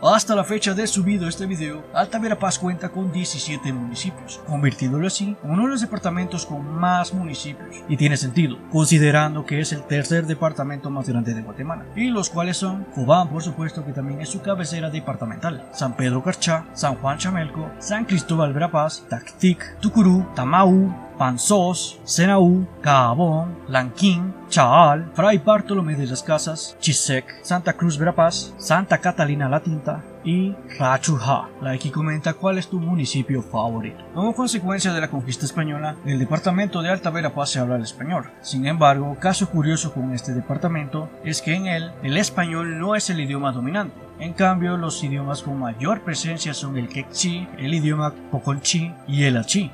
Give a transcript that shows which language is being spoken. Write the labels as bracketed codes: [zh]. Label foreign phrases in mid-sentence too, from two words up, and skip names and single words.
[es] Hasta la fecha de subido este video, Alta Verapaz cuenta con 17 municipios, convirtiéndolo así en uno de los departamentos con más municipios, y tiene sentido, considerando que es el tercer departamento más grande de Guatemala, y los cuales son Cobán, por supuesto, que también es su cabecera departamental, San Pedro Carchá, San Juan Chamelco, San Cristóbal Verapaz, Tactic, Tucurú, Tamau, Panzós, Senaú, Caabón, Lanquín, Chaal, Fray Bartolomé de las Casas, Chisec, Santa Cruz Verapaz, Santa Catalina La Tinta y Rachujá. Like y comenta cuál es tu municipio favorito. Como consecuencia de la conquista española, en el departamento de Alta Verapaz se habla el español. Sin embargo, caso curioso con este departamento es que en él el español no es el idioma dominante. En cambio, los idiomas con mayor presencia son el quechí, el idioma poconchí y el achí.